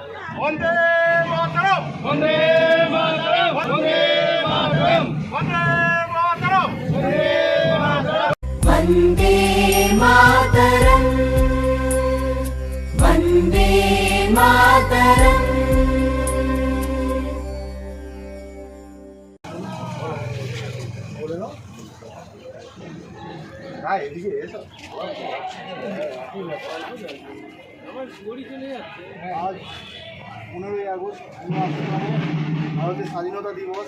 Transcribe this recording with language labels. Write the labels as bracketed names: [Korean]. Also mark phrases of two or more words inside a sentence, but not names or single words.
[Sanskrit] वंदे मातरम वंदे मातरम वंदे मातरम वंदे मातरम वंदे मातरम वंदे मातरम [Bangla] এদিকে এসো আজ 15ই আগস্ট ভারতের স্বাধীনতা দিবস।